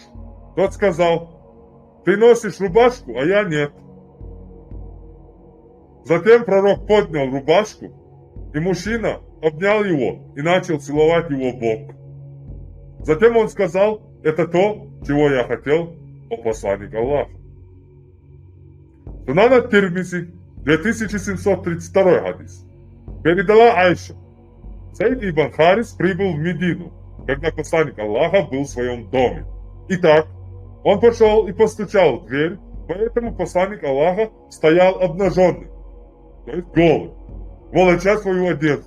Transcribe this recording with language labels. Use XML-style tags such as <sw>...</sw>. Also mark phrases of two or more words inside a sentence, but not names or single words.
<ru>Тот сказал: ты носишь рубашку, а я нет. Затем пророк поднял рубашку, и мужчина обнял его и начал целовать его в бок. Затем он сказал: это то, чего я хотел, о посланник Аллаха. Сунан ат-Тирмизи, 2732 хадис. Передала Айша: Зайд ибн Харис прибыл в Медину, когда посланник Аллаха был в своем доме. Итак, он пошел и постучал в дверь, поэтому посланник Аллаха стоял обнаженный, то есть голый, волоча свою одежду.</ru>